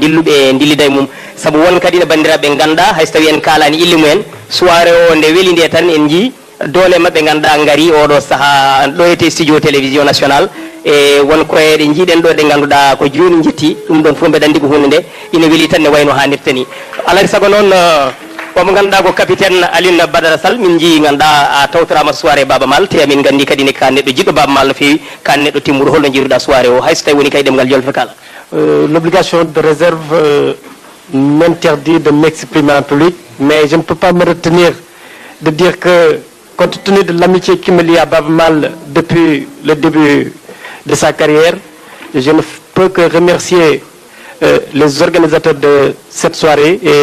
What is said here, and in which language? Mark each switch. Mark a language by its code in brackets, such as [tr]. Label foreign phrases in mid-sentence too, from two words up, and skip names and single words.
[ff] dilluɓe dillida e mum saabu won kadi ne bandiraɓe ganduɗa hayso tawi en kalani ille mumen soirée o nde weeli nde tan en jii doole mabɓe ganduɗa gaari oɗo saaha ɗo ete [fr] studio télévision national [ff] e wonko ɗe jiiɗen ɗo ɗe ganduɗa ko joni jetti ɗum ɗon fof mbeɗa andi ko hunde nde ine weeli tan ne wayno hannirta ni alay saago noon omo ganduɗa ko capitaine Aline Badara Sall min jii ganduɗa a tawtorama soirée Baaba Maal te min gandi kadi ne ka neɗɗo jiɗɗo Baaba Maal no fewi ka neɗɗo timmuɗo holno jiruɗa soirée o hayso tawi woni kay ɗemgal jolfe kala. [fr] L'obligation de réserve m'interdit de m'exprimer en public, mais je ne peux pas me retenir de dire que compte tenu de l'amitié qui me lie à Baaba Maal depuis le début de sa carrière, je ne peux que remercier les organisateurs de cette soirée